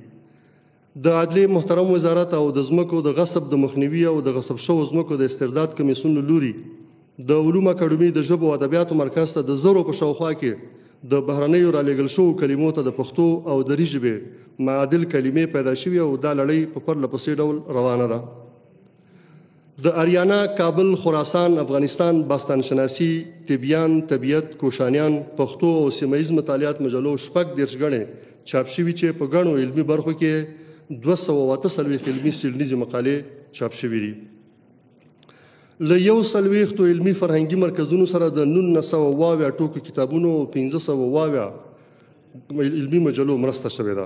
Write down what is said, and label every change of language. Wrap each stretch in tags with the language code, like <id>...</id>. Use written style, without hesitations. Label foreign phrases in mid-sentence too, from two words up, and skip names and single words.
<ps>د عدلیې محترم وزارت او د ځمکو د غصب د مخنیوي او د غصب شوو ځمکو د استرداد کمیسیون له لوري د علوم اکاډمۍ د ژبو او ادبیاتو مرکز ته د زرو په شاوخوا کې د بهرنیو رالیږل شوو کلمو ته د پښتو او دري ژبې معادل کلمې پیدا شوي او دا لړۍ په پرله پسې ډول روانه ده. د اریانا، کابل، خراسان، افغانستان،</ps> <fa>باستان شناسی، طبیان، طبیعت، کوشانیان،</fa> <ps>پښتو او سیمه ییز مطالعات مجلو 40 غړي چاپ شوي چې په ګڼو علمي برخو کې 248 علمي څېړنیزې مقالې چاپ شوي دي. له 140 علمي فرهنګي مرکزونو سره د 1900 ټوکو کتابونو او 1500 علمي مجلو مرسته شوې ده.</ps>